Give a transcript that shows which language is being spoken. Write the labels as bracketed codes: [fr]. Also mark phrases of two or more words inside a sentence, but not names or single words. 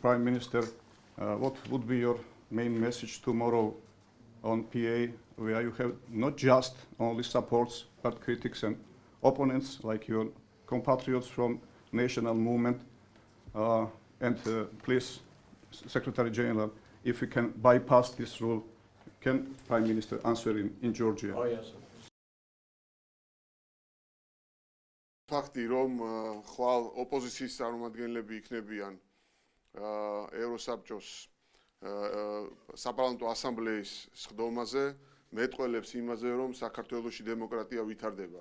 [en] Prime Minister, what would be your main message tomorrow on PA, where you have not just only supports, but critics and opponents like your compatriots from national movement? And please, Secretary General, if we can bypass this rule, Can Prime Minister answer in Georgia? Oh, yes. [ka] ფაქტი, რომ ხვალ ოპოზიციის წარმომადგენლები იქნებიან ევროსაბჭოს საპარლამენტო ასამბლეის სხდომაზე, მეტყველებს იმაზე, რომ საქართველოში დემოკრატია ვითარდება.